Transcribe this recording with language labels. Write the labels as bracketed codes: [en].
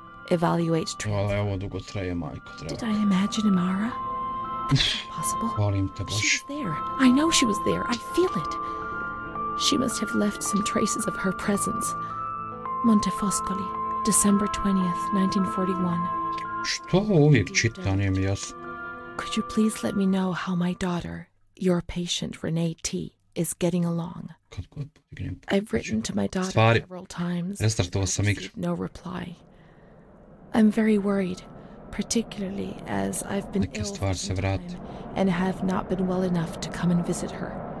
[en] Evaluate treatment. Did I imagine Amara? Possible. She was there. I know she was there. I feel it. She must have left some traces of her presence. Montefoscoli, December 20th, 1941. [hr] Što uvijek čita, nije mi jasno. [en] Could you please let me know how my daughter, your patient Renee T, is getting along? I've written to my daughter several times and received no reply. I'm very worried, particularly as I've been ill for some time and have not been well enough to come and visit her.